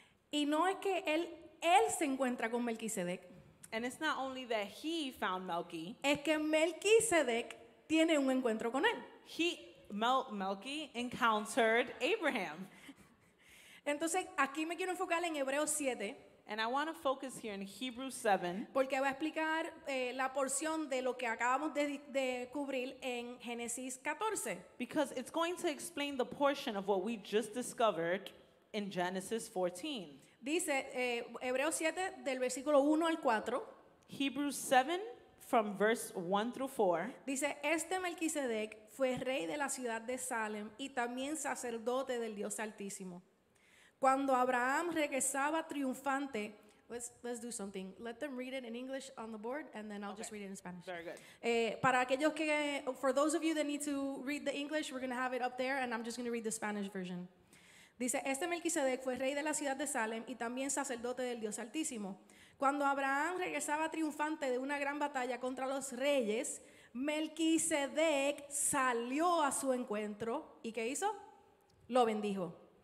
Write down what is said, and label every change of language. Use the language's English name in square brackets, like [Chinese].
[Spanish] Y no es que él se encuentra con Melquisedec, [English] And it's not only that he found Melchi, [Spanish] es que Melquisedec tiene un encuentro con él. [English] Melchi encountered Abraham. [Spanish] Entonces, aquí me quiero enfocar en Hebreos 7, [English] And I want to focus here in Hebrews 7 [Spanish] porque va a explicar la porción de lo que acabamos de cubrir en Génesis 14. [English] because it's going to explain the portion of what we just discovered in Genesis 14. [Spanish] Dice Hebreos 7 del versículo 1 al 4, [English] Hebrews 7 from verse 1 through 4. [Spanish] dice, este Melquisedec fue rey de la ciudad de Salem y también sacerdote del Dios Altísimo. Cuando Abraham regresaba triunfante, let's do something. [English] Let them read it in English on the board and then I'll just read it in Spanish. Very good. Para aquellos que, for those of you that need to read the English, we're going to have it up there and I'm just going to read the Spanish version. [Spanish] Dice, este Melquisedec fue rey de la ciudad de Salem y también sacerdote del Dios Altísimo. Cuando Abraham regresaba triunfante de una gran batalla contra los reyes, Melquisedec salió a su encuentro y ¿qué hizo? Lo bendijo.